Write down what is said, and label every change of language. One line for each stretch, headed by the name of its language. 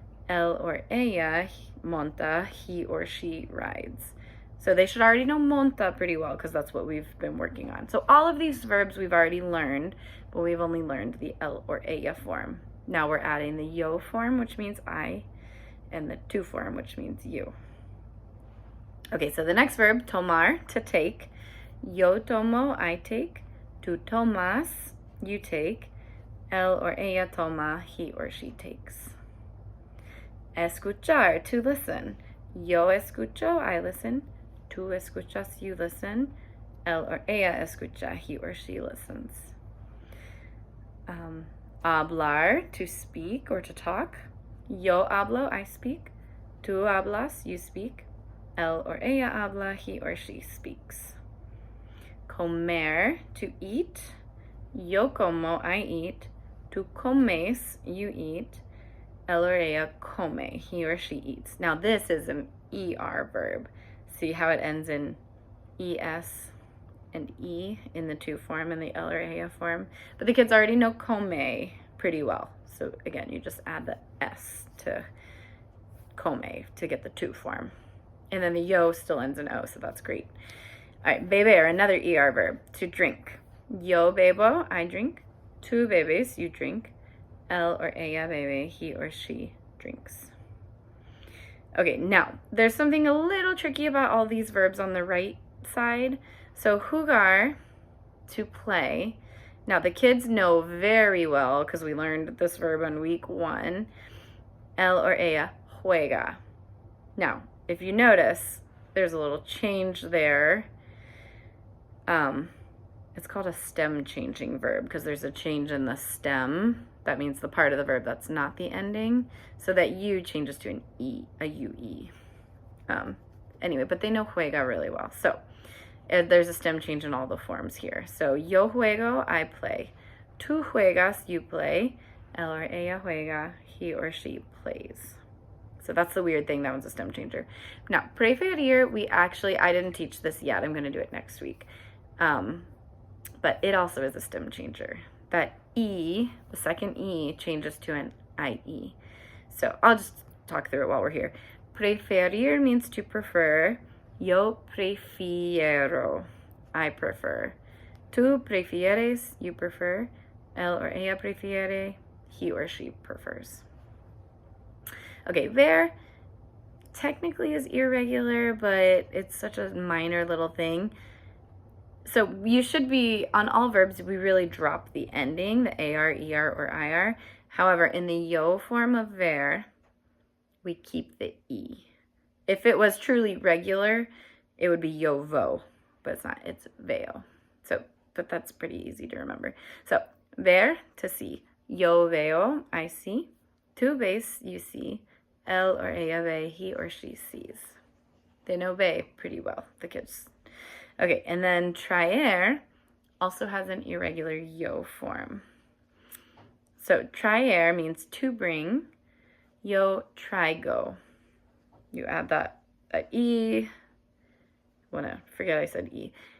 English: Él or
Spanish: ella monta,
English: he or she rides. So they should already know monta pretty well because that's what we've been working on. So all of these verbs we've already learned, but we've only learned the él or ella form. Now we're adding the yo form, which means I, and the tu form, which means you. Okay, so the next verb, tomar, to take.
Spanish: Yo tomo,
English: I take.
Spanish: Tu tomas,
English: you take. Él or
Spanish: ella toma,
English: he or she takes. Escuchar, to listen.
Spanish: Yo escucho,
English: I listen.
Spanish: Tu escuchas,
English: you listen. Él or
Spanish: ella escucha,
English: he or she listens. Hablar, to speak or to talk.
Spanish: Yo hablo,
English: I speak.
Spanish: Tu hablas,
English: you speak. Él or
Spanish: ella habla,
English: he or she speaks. Comer, to eat.
Spanish: Yo como,
English: I eat.
Spanish: Tu comes,
English: you eat. Él or
Spanish: ella come,
English: he or she eats. Now this is an ER verb. See how it ends in ES and E in the to form and the él or ella form? But the kids already know come pretty well. So again, you just add the S to come to get the to form. And then the yo still ends in O, so that's great. All right, beber, another ER verb, to drink.
Spanish: Yo bebo,
English: I drink.
Spanish: Tu bebes,
English: you drink. Él or
Spanish: ella bebe,
English: he or she drinks. Okay, now, there's something a little tricky about all these verbs on the right side. So jugar, to play. Now, the kids know very well, because we learned this verb on week 1. Él or
Spanish: ella juega.
English: Now, if you notice, there's a little change there. It's called a stem changing verb because there's a change in the stem. That means the part of the verb that's not the ending. So that U changes to an E, a UE. Anyway, but they know juega really well. So there's a stem change in all the forms here. So
Spanish: yo juego,
English: I play.
Spanish: Tu juegas,
English: you play. Él or
Spanish: ella juega,
English: he or she plays. So that's the weird thing. That one's a stem changer. Now, preferir, I didn't teach this yet. I'm going to do it next week. But it also is a stem changer. That E, the second E, changes to an IE. So I'll just talk through it while we're here. Preferir means to prefer.
Spanish: Yo prefiero,
English: I prefer.
Spanish: Tu prefieres,
English: you prefer. Él or
Spanish: ella prefiere,
English: he or she prefers. Okay, ver technically is irregular, but it's such a minor little thing. So you should be, on all verbs, we really drop the ending, the AR, ER, or IR. However, in the yo form of ver, we keep the E. If it was truly regular, it would be yo vo, but it's not, it's veo. So, but that's pretty easy to remember. So, ver, to see.
Spanish: Yo veo,
English: I see.
Spanish: Tu ves,
English: you see. Él or
Spanish: ella ve,
English: he or she sees. They know ve pretty well, the kids. Okay, and then traer also has an irregular yo form. So traer means to bring.
Spanish: Yo traigo.
English: You add that E. Forget I said E.